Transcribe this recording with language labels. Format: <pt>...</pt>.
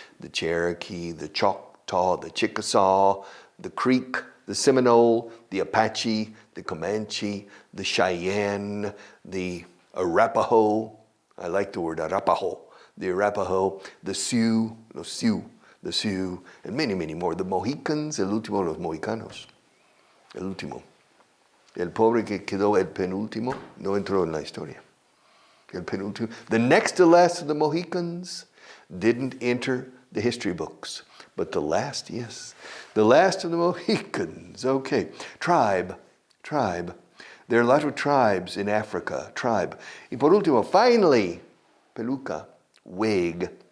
<en>The Cherokee, the Choctaw, the Chickasaw, the Creek, the Seminole, the Apache, the Comanche, the Cheyenne, the Arapaho. I like the word Arapaho. the Arapaho, the Sioux, the Sioux, and many, many more. The Mohicans,</en> <es>el último de los mohicanos. El último. El pobre que quedó el penúltimo no entró en la historia. El penúltimo.</es> <en>The next to last of the Mohicans didn't enter the history books. But the last, yes. The last of the Mohicans. Okay. Tribe. There are a lot of tribes in Africa.</en> <es>Tribe. Y por último, finally, peluca, wig.</es>